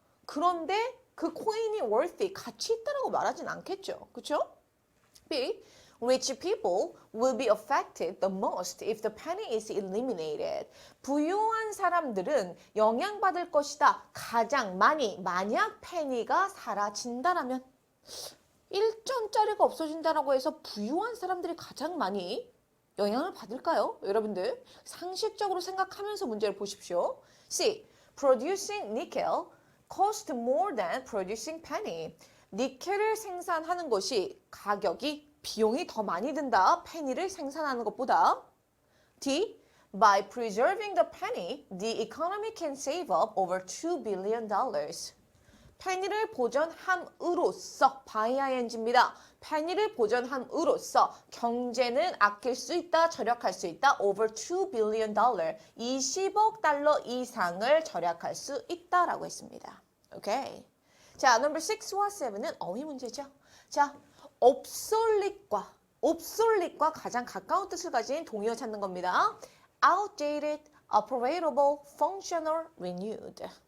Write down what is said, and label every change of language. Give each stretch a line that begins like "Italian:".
Korean: 그런데 그 코인이 worthy, 가치 있다라고 말하진 않겠죠. 그렇죠? B.
English: Rich people will be affected the most if the penny is eliminated.
Korean: 부유한 사람들은 영향받을 것이다. 가장 많이, 만약 페니가 사라진다라면 1점짜리가 없어진다라고 해서 부유한 사람들이 가장 많이 영향을 받을까요? 여러분들 상식적으로 생각하면서 문제를 보십시오.
English: C. Producing nickel cost more than producing penny.
Korean: 니켈을 생산하는 것이 가격이 비용이 더 많이 든다. 페니를 생산하는 것보다.
English: D. By preserving the penny, the economy can save up over $2 billion.
Korean: 페니를 보존함으로써, bying입니다. 페니를 보존함으로써 경제는 아낄 수 있다, 절약할 수 있다.
English: over $2 billion,
Korean: 20억 달러 이상을 절약할 수 있다라고 했습니다. 오케이. 자, 넘버 6와 7은 어휘 문제죠. 자, obsolete과 가장 가까운 뜻을 가진 동의어 찾는 겁니다.
English: outdated, operable, functional, renewed.